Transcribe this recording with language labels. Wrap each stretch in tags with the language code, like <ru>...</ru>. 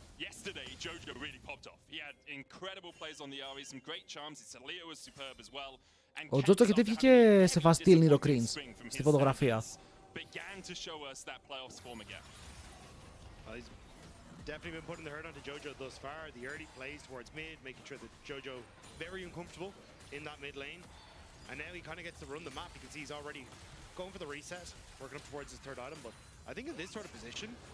<en>Yesterday, Jojo really popped off. He had incredible plays on the Ari, some great charms. His Leo was superb as well.</en> <el>Ο Τζότζο γιατί βγήκε σε φάση Steel Nero Cringe στη φωτογραφία.</el> <en>Began to show us that playoffs form again. He's definitely been putting the hurt onto Jojo thus far. The early plays towards mid, making sure that Jojo very uncomfortable in that mid lane. And now he kind of gets to run the map because he's already going for the reset, working up towards his third item. But I think in this sort of position,</en>